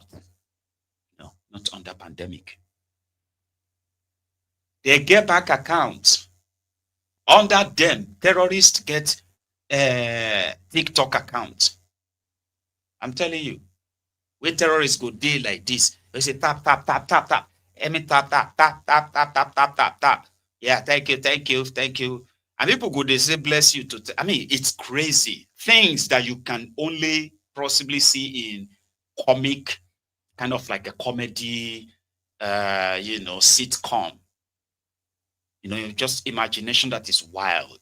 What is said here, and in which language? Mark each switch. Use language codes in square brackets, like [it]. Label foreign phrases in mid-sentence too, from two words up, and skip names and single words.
[en] No, not under pandemic. They get bank accounts. Under them, terrorists get TikTok accounts. I'm telling you, when terrorists go deal like this, they say tap, tap, tap, tap, tap. I mean tap, tap, tap, tap, tap, tap, tap, tap, tap. Yeah, thank you, thank you, thank you. And people go, they say, bless you. I mean, it's crazy. Things that you can only possibly see in comic, kind of like a comedy, sitcom. Just imagination that is wild.